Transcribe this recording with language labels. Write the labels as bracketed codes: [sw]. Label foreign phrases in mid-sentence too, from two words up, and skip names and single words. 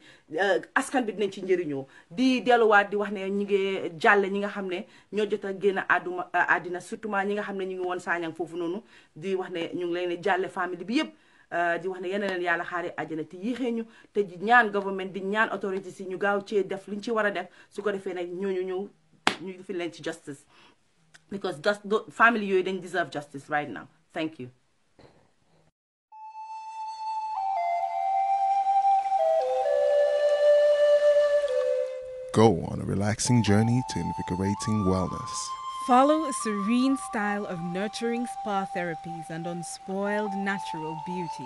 [wo] askan bi dinañ ci njëriñoo di delluwaat di wax ne ñi ngi jàlle ñi nga xam ne ñoo jot a génn àddina surtout ñi nga xam ne ñu ngi woon Sanyang foofu noonu di wax ne ñu ngi leen jàlle famille bi yëpp di wax ne yéen leen yàlla xaare àjjana te yéexee ñu te di ñaan government di ñaan autorité si ñu gaaw cee def liñ ci war a def su ko defee nag ñu fi leen ci justice because family yooyu dañ deserve justice [en] right now thank you. Go on a relaxing journey to invigorating wellness. Follow a serene style of nurturing spa therapies and unspoiled natural beauty.